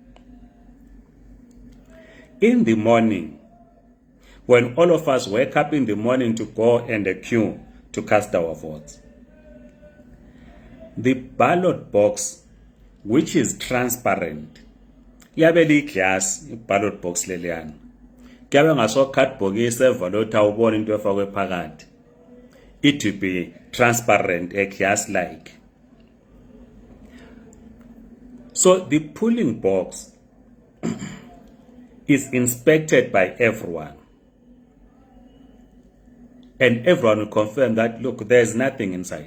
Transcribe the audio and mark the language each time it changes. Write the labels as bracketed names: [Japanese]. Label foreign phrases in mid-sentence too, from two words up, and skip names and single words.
[English] In the morning, when all of us wake up in the morning to go and queue to cast our votes, the ballot box, which is transparent, yabe glass ballot box [Zulu] leliyana, kuyabe ngaso cardboard evalota ubona into efakwe phakathi. [English] It will be transparent, a glass like. So the polling box is inspected by everyone, and everyone will confirm that, look, there's nothing inside.